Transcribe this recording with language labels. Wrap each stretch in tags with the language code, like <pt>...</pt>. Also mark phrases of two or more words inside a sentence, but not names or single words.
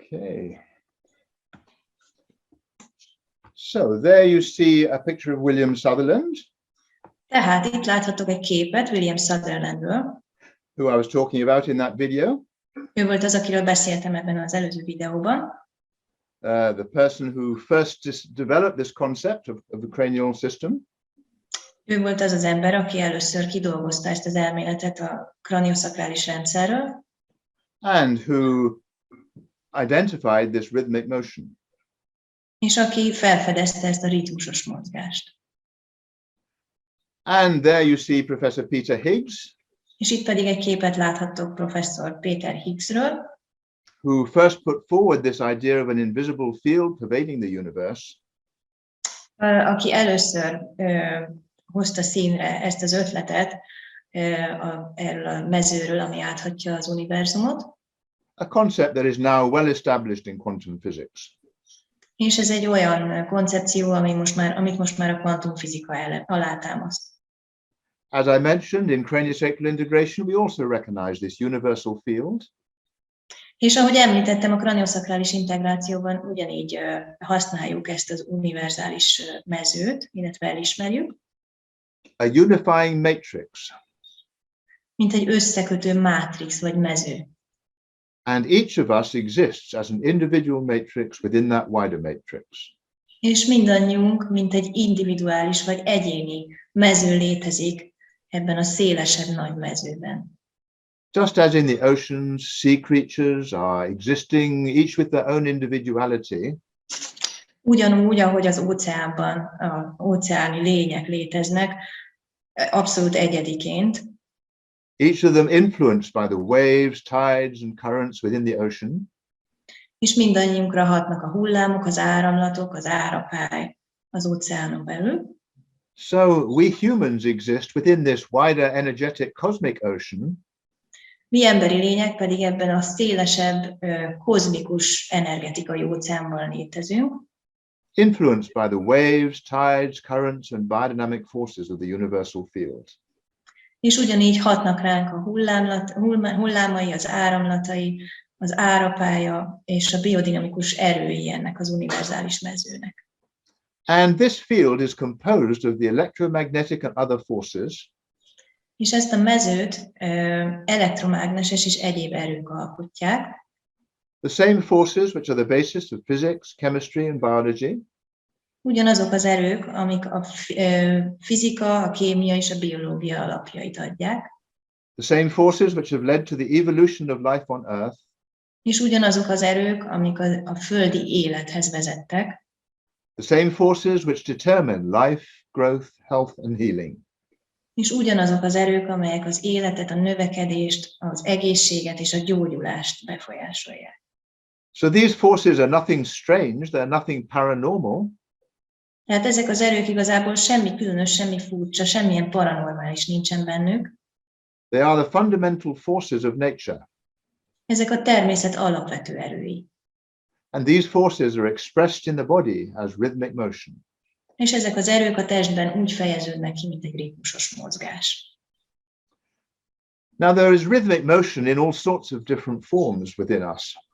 <en>Okay. So there you see a picture of William Sutherland.</en> <hu>Tehát itt láthatok egy képet William Sutherlandről.</hu> <en>Who I was talking about in that video.</en> <hu>Ő volt az, akiről beszéltem ebben az előző videóban.</hu> <en>The person who first developed this concept of the cranial system.</en> <hu>Ő volt az az ember, aki először kidolgozta ezt az elméletet a kranioszakrális rendszerről.</hu> <en>And who identified this rhythmic motion.</en> <hu>És aki felfedezte ezt a ritmusos mozgást.</hu> <en>And there you see Professor Peter Higgs.</en> <hu>És itt pedig egy képet láthattok professzor Peter Higgsről.</hu> <en>Who first put forward this idea of an invisible field pervading the universe.</en> <hu>Aki először hozta színre ezt az ötletet erről a mezőről, ami áthatja az univerzumot.</hu> <en>A concept that is now well established in quantum physics.</en> <hu>És ez egy olyan koncepció, amit most már a kvantumfizika alátámaszt.</hu> <en>As I mentioned, in kranioszakrális integration, we also recognize this universal field.</en> <hu>És ahogy említettem, a kranioszakrális integrációban ugyanígy használjuk ezt az univerzális mezőt, illetve elismerjük.</hu> <en>A unifying matrix.</en> <hu>Mint egy összekötő mátrix vagy mező.</hu> <en>And each of us exists as an individual matrix within that wider matrix.</en> <hu>És mindannyiunk, mint egy individuális vagy egyéni mező létezik ebben a szélesebb nagy mezőben.</hu> <en>Just as in the oceans, sea creatures are existing, each with their own individuality.</en> <hu>Ugyanúgy, ahogy az óceánban az óceáni lények léteznek, abszolút egyediként.</hu> <en>Each of them influenced by the waves, tides and currents within the ocean.</en> <hu>És mindannyiunkra hatnak a hullámok, az áramlatok, az árapály az óceánon belül.</hu> <en>So we humans exist within this wider energetic cosmic ocean.</en> <hu>Mi emberi lények pedig ebben a szélesebb, kozmikus energetikai óceánban létezünk.</hu> <en>Influenced by the waves, tides, currents and biodynamic forces of the universal field.</en> <hu>És ugyanígy hatnak ránk a hullámai, az áramlatai, az árapálya és a biodinamikus erői ennek az univerzális mezőnek.</hu> <en>And this field is composed of the electromagnetic and other forces.</en> <hu>És ezt a mezőt elektromágneses és egyéb erők alkotják.</hu> <en>The same forces which are the basis of physics, chemistry and biology.</en> <hu>Ugyanazok az erők, amik a fizika, a kémia és a biológia alapjait adják.</hu> <en>The same forces which have led to the evolution of life on Earth.</en> <hu>És ugyanazok az erők, amik a földi élethez vezettek.</hu> <en>The same forces which determine life, growth, health and healing.</en> <hu>És ugyanazok az erők, amelyek az életet, a növekedést, az egészséget és a gyógyulást befolyásolják.</hu> <en>So these forces are nothing strange, they're nothing paranormal.</en> <hu>Tehát ezek az erők igazából semmi különös, semmi furcsa, semmilyen paranormális nincsen bennük.</hu> <en>They are the fundamental forces of nature.</en> <hu>Ezek a természet alapvető erői.</hu> <en>And these forces are expressed in the body as rhythmic motion.</en> <hu>És ezek az erők a testben úgy fejeződnek ki, mint egy ritmusos mozgás.</hu> <en>Now there is rhythmic motion in all sorts of different forms within us.</en>